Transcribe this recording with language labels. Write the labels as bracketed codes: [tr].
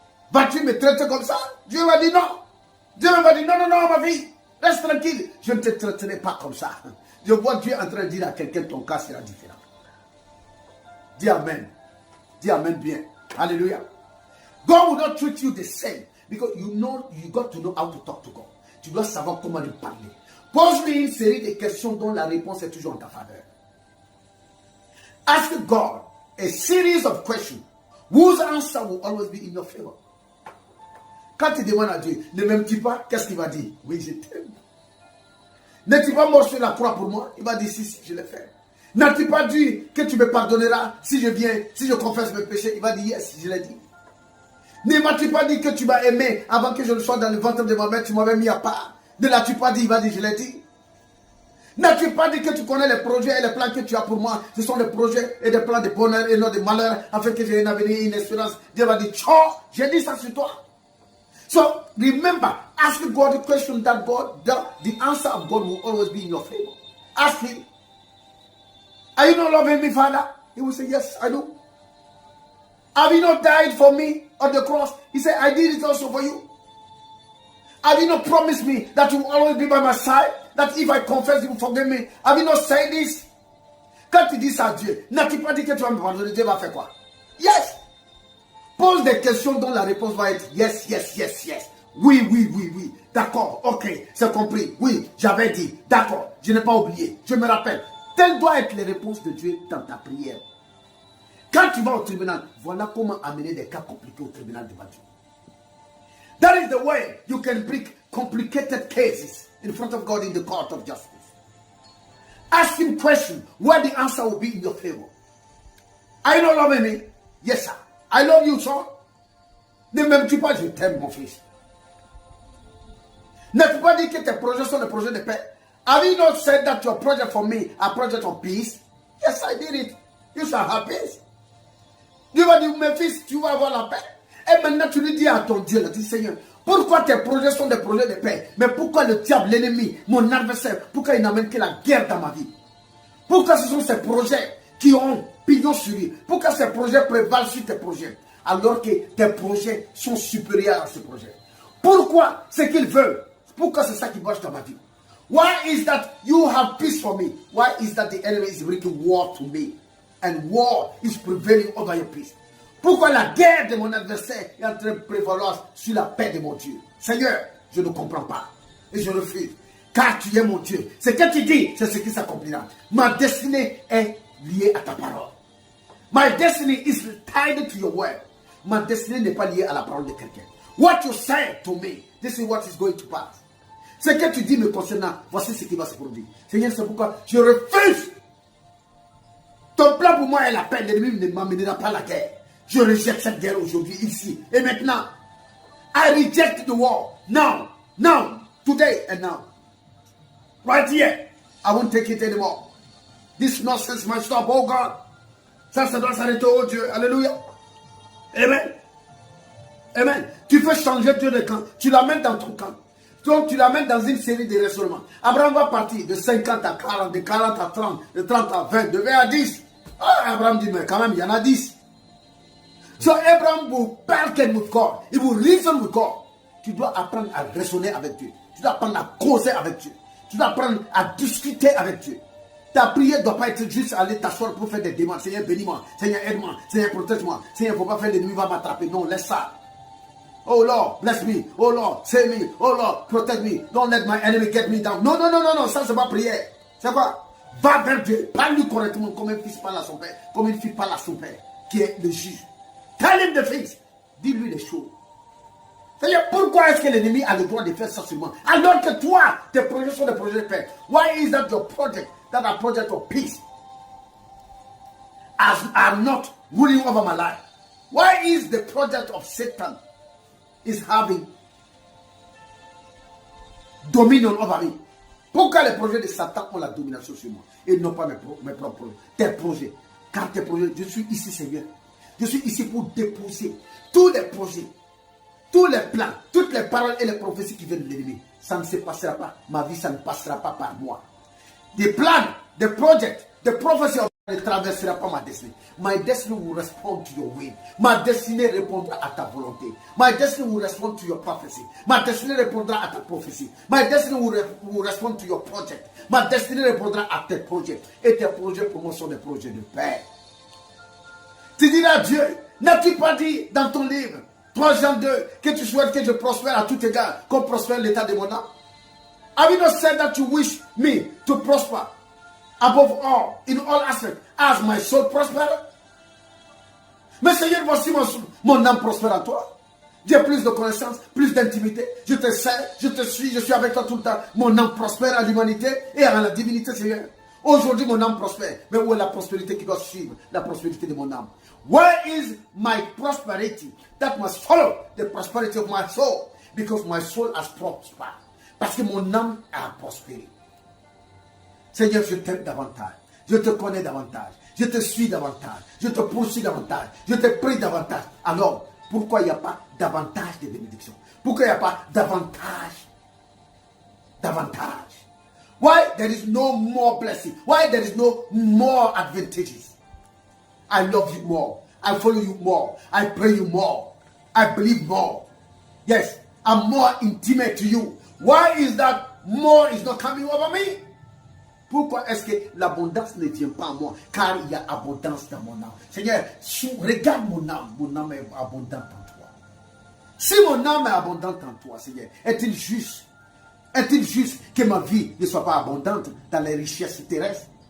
[fr] Vas-tu me traiter comme ça? Dieu m'a dit non. Dieu m'a dit non, non, non, ma vie. Reste tranquille. Je ne te traiterai pas comme ça. Je vois Dieu en train de dire à quelqu'un, ton cas sera différent. Dis Amen. Dis Amen bien. Alléluia. [en] God will not treat you the same. Because you got to know how to talk to God. [fr] Tu dois savoir comment lui parler. Pose-lui une série de questions dont la réponse est toujours en ta faveur. [en] Ask God a series of questions whose answer will always be in your favor. [fr] Quand tu demandes à Dieu, ne m'aimes-tu pas? Qu'est-ce qu'il va dire? Oui, je t'aime. N'es-tu pas mort sur la croix pour moi? Il va dire si, je l'ai fait. N'as-tu pas dit que tu me pardonneras si je viens, si je confesse mes péchés? Il va dire yes, je l'ai dit. Ne m'as-tu pas dit que tu m'as aimé avant que je ne sois dans le ventre de ma mère, tu m'avais mis à part? Ne l'as-tu pas dit? Il va dire je l'ai dit. N'as-tu pas dit que tu connais les projets et les plans que tu as pour moi? Ce sont des projets et des plans de bonheur et non de malheur, afin que j'ai un avenir et une espérance. Dieu va dire, oh, j'ai dit ça sur toi. [en] So, remember, ask God the question that the answer of God will always be in your favor. Ask him, are you not loving me, Father? He will say, yes, I do. Have you not died for me on the cross? He said, I did it also for you. Have you not promised me that you will always be by my side? That if I confess, you will forgive me. Have you not said this? [fr] Quand tu dis ça à Dieu, n'as-tu pas dit que tu vas me pardonner? Dieu va faire quoi? Yes. Pose des questions dont la réponse va être yes, yes, yes, yes. Oui, oui, oui, oui. D'accord, ok, c'est compris. Oui, j'avais dit. D'accord, je n'ai pas oublié. Je me rappelle. Telles doivent être les réponses de Dieu dans ta prière. Quand tu vas au tribunal, voilà comment amener des cas compliqués au tribunal devant Dieu. [en] That is the way you can bring complicated cases in front of God in the court of justice. Ask him questions where the answer will be in your favor. Are you not loving me? Yes, sir. I love you, son. [fr] Ne m'aimes-tu pas? Je t'aime, mon fils. N'as-tu pas dit que tes projets sont des projets de paix? [en] Have you not said that your project for me are project of peace? Yes, I did it. You shall have peace. [fr] Dieu va dire, mes fils, tu vas avoir la paix. Et maintenant, tu lui dis à ton Dieu, dis, Seigneur, pourquoi tes projets sont des projets de paix? Mais pourquoi le diable, l'ennemi, mon adversaire, pourquoi il n'amène que la guerre dans ma vie? Pourquoi ce sont ces projets qui ont pignon sur lui? Pourquoi ces projets prévalent sur tes projets? Alors que tes projets sont supérieurs à ces projets. Pourquoi ce qu'il veut? Pourquoi c'est ça qui marche dans ma vie? [en] Why is that you have peace for me? Why is that the enemy is bringing war to me? And war is prevailing over your peace. [fr] Pourquoi la guerre de mon adversaire est en train de prévaloir sur la paix de mon Dieu? Seigneur, je ne comprends pas. Et je refuse. Car tu es mon Dieu. Ce que tu dis, c'est ce qui s'accomplira. Ma destinée est liée à ta parole. [en] My destiny is tied to your word. [fr] Ma destinée n'est pas liée à la parole de quelqu'un. [en] What you say to me, this is what is going to pass. [fr] Ce que tu dis me concernant, voici ce qui va se produire. Seigneur, c'est pourquoi je refuse Ton plan pour moi est la paix. L'ennemi ne m'amènera pas la guerre. Je rejette cette guerre aujourd'hui, ici. Et maintenant, [en] I reject the war. Now, today and now. Right here. I won't take it anymore. This nonsense must stop, oh God. [fr] Ça doit s'arrêter, oh Dieu. Alléluia. Amen. Amen. Tu fais changer Dieu de camp. Tu l'amènes dans ton camp. Donc tu l'amènes dans une série de raisonnements. Abraham va partir de 50 à 40, de 40 à 30, de 30 à 20, de 20 à 10. Abraham dit, mais quand même, il y en a 10. [en] So Abraham will bargain with God. He will reason with God. [fr] Tu dois apprendre à raisonner avec Dieu. Tu dois apprendre à causer avec Dieu. Tu dois apprendre à discuter avec Dieu. Ta prière ne doit pas être juste aller t'asseoir pour faire des demandes. Seigneur, bénis-moi. Seigneur, aide-moi. Seigneur, protège-moi. Seigneur, il ne faut pas faire l'ennemi va m'attraper. Non, laisse ça. [en] Oh Lord, bless me. Oh Lord, save me. Oh Lord, protect me. Don't let my enemy get me down. [fr] Non, ça c'est pas prière. C'est quoi? Va vers Dieu. Parle-lui correctement comme un fils parle à son père. Comme une fille parle à son père, qui est le juge. [en] Tell him the things. [fr] Dis-lui les choses. C'est-à-dire, pourquoi est-ce que l'ennemi a le droit de faire ça sur moi? Alors que toi, tes projets sont des projets de paix. [en] Why is that your project, that a project of peace, are not ruling over my life? Why is the project of Satan is having dominion over me? [fr] Pourquoi les projets de Satan ont la domination sur moi et non pas mes propres projets? Tes projets. Car tes projets, je suis ici, Seigneur. Je suis ici pour déposer tous les projets, tous les plans, toutes les paroles et les prophéties qui viennent de l'ennemi. Ça ne se passera pas. Ma vie, ça ne passera pas par moi. Des plans, des projets, des prophéties ne traversera pas ma destinée. [en] My destiny will respond to your will. [fr] Ma destinée répondra à ta volonté. [en] My destiny will respond to your prophecy. [fr] Ma destinée répondra à ta prophétie. [en] My destiny will respond to your project. [fr] Ma destinée répondra à tes projets. Et tes projets pour moi sont des projets de paix. Tu diras à Dieu, n'as-tu pas dit dans ton livre 3 Jean 2 que tu souhaites que je prospère à tout égard, comme prospère l'état de mon âme? [en] Have you not said that you wish me to prosper above all, in all aspects, as my soul prosper? [fr] Mais Seigneur, voici mon âme prospère en toi. J'ai plus de connaissances, plus d'intimité. Je te sais, je te suis, je suis avec toi tout le temps. Mon âme prospère à l'humanité et à la divinité, Seigneur. Aujourd'hui, mon âme prospère. Mais où est la prospérité qui doit suivre la prospérité de mon âme? [en] Where is my prosperity that must follow the prosperity of my soul? Because my soul has prospered. [fr] Parce que mon âme a prospéré. Seigneur, je t'aime davantage. Je te connais davantage. Je te suis davantage. Je te poursuis davantage. Je te prie davantage. Alors, pourquoi il n'y a pas davantage de bénédictions? Pourquoi il n'y a pas davantage? Davantage. [en] Why there is no more blessing? Why there is no more advantages? I love you more. I follow you more. I pray you more. I believe more. Yes, I'm more intimate to you. Why is that more is not coming over me? [fr] Pourquoi est-ce que l'abondance ne vient pas à moi? Car il y a abondance dans mon âme. Seigneur, regarde mon âme est abondante en toi. Si mon âme est abondante en toi, Seigneur, est-il juste que ma vie ne soit pas abondante dans les richesses terrestres?